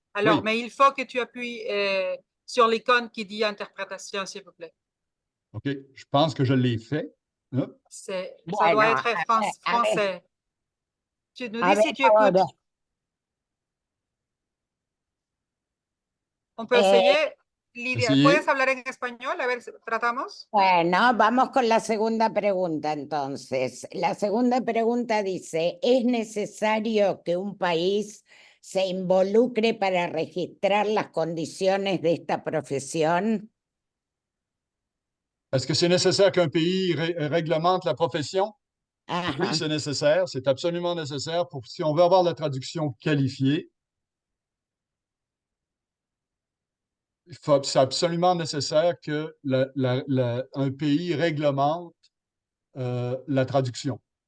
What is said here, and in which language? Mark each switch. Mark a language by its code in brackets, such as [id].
[fr] Alors, mais il faut que tu appuies sur l'icône qui dit interprétation, s'il vous plaît. OK, je pense que je l'ai fait. Ça doit être français. Tu nous dis si tu écoutes. On peut essayer. [es] Lidia, ¿puedes hablar en español? A ver, tratamos. Bueno, vamos con la segunda pregunta entonces. La segunda pregunta dice, ¿es necesario que un país se involucre para registrar las condiciones de esta profesión? [fr] Est-ce que c'est nécessaire qu'un pays réglemente la profession? Oui, c'est nécessaire. C'est absolument nécessaire si on veut avoir la traduction qualifiée. c'est absolument nécessaire que un pays réglemente la traduction.